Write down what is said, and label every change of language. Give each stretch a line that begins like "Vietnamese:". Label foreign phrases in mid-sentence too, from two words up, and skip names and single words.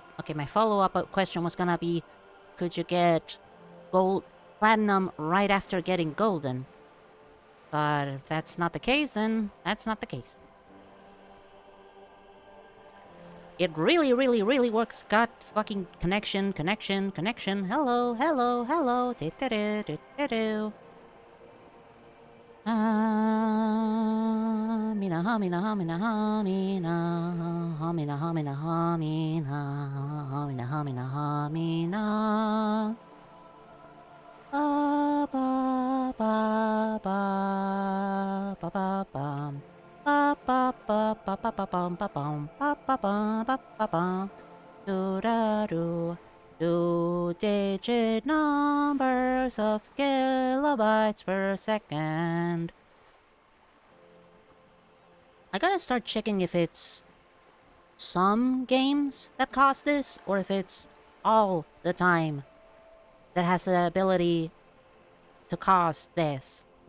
English: Okay, my follow-up question was gonna be... Could you get Platinum right after getting Golden? But if that's not the case, then that's not the case. It really, really, really works. Got fucking connection. Hello, hello, hello. Do-do-do-do-do-do. Mina, hamina, hamina, hamina, hamina, hamina, hamina, hamina, hamina, hamina. Ba ba ba ba ba ba bum. Ba ba ba ba ba ba bum ba bum ba ba bum ba ba bum. Do da do. 2-digit numbers of kilobytes per second. I gotta start checking if it's some games that cause this, or if it's all the time that has the ability to cause this.